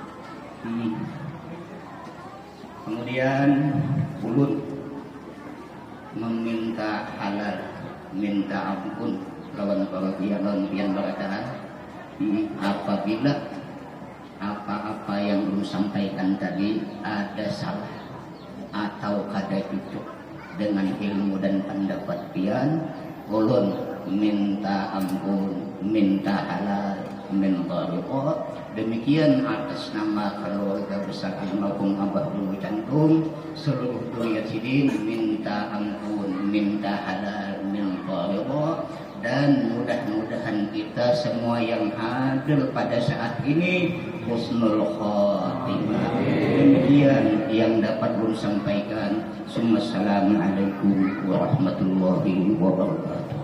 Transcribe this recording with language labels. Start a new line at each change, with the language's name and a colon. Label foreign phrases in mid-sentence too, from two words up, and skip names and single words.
Banjar: Kemudian ulun meminta halal, minta ampun lawan pian berkata, apabila apa-apa yang belum sampaikan tadi ada salah atau kada cocok dengan ilmu dan pendapat pian, ulun minta ampun, minta halal, minta ridha. Demikian atas nama keluarga besar almarhum Abah Dulu Jantung, seluruh duriat Sidin minta ampun, minta halal,
Indonesian: minta ridha. Dan mudah-mudahan kita semua yang hadir pada saat ini
Arabic: husnul khotimah.
Indonesian: Demikian yang dapat belum sampaikan.
Arabic: Assalamualaikum warahmatullahi wabarakatuh.